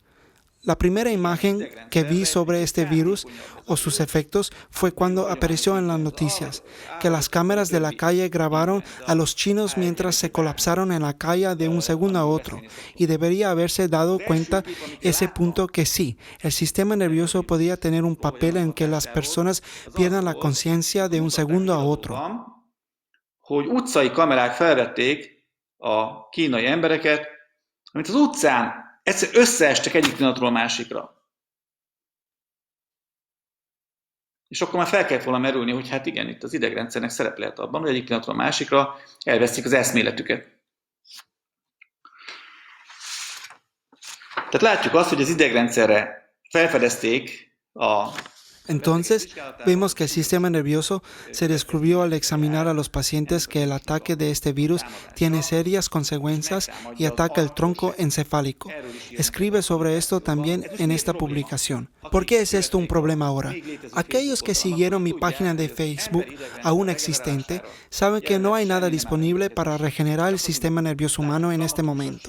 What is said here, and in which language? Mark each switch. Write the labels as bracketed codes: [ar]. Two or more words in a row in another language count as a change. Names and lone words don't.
[es] La primera imagen que vi sobre este virus o sus efectos fue cuando apareció en las noticias, que las cámaras de la calle grabaron a los chinos mientras se colapsaron en la calle de un segundo a otro, y debería haberse dado cuenta ese punto que sí, el sistema nervioso podía tener un papel en que las personas pierdan la conciencia de un segundo a otro. [hu] Hogy utcai kamerák felvették a kínai embereket, amit az utcán egyszer összeestek egyik pillanatról a másikra. És akkor már fel kellett volna merülni, hogy hát igen, itt az idegrendszernek szerep lehet abban, hogy egyik pillanatról a másikra elveszik az eszméletüket. Tehát látjuk azt, hogy az idegrendszerre felfedezték a [es] Entonces, vemos que el sistema nervioso se descubrió al examinar a los pacientes que el ataque de este virus tiene serias consecuencias y ataca el tronco encefálico. Escribe sobre esto también en esta publicación. ¿Por qué es esto un problema ahora? Aquellos que siguieron mi página de Facebook, aún existente, saben que no hay nada disponible para regenerar el sistema nervioso humano en este momento.